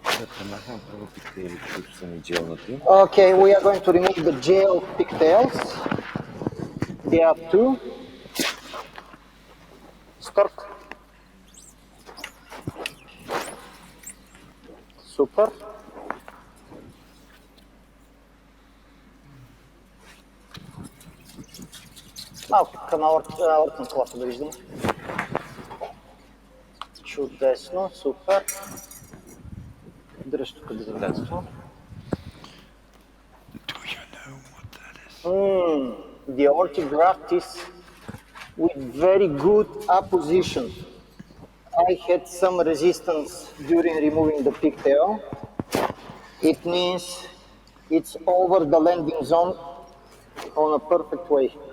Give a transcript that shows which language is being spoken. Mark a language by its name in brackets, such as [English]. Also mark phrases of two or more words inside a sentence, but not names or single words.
[English] Okay, we are going to remove the gel pigtails. They have two. Stop. Super. [Bulgarian] Малко към аортна клапа да виждаме. Чудесно, супер. Дръж тук безопасно. [English] The aortic graft is with very good apposition. I had some resistance during removing the pigtail. It means it's over the landing zone on a perfect way.